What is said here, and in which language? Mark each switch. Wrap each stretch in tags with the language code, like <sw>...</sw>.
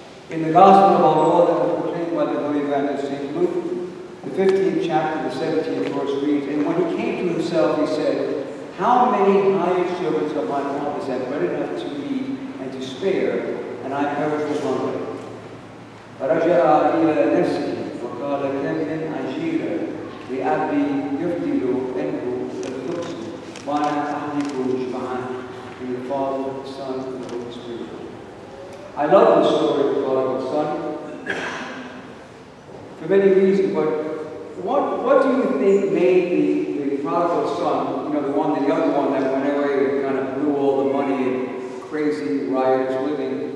<en>In the Gospel of our Lord that was proclaimed by the Holy Evangelist St. Luke, the 15th chapter, the 17th verse reads, "And when he came to himself, he said, How many hired servants of my father's have bread enough to eat and to spare, and I perish with hunger?</en> <ar>فرجع إلى نفسه وقال كم من أجير لأبي يفضل عنه الخبز وأنا أهلك جمعان."</ar> <en>In the Father, the Son, and the Holy Spirit. I love the story of the prodigal son for many reasons, but what do you think made the prodigal son, the other one that went away and kind of blew all the money and crazy riotous living?</en>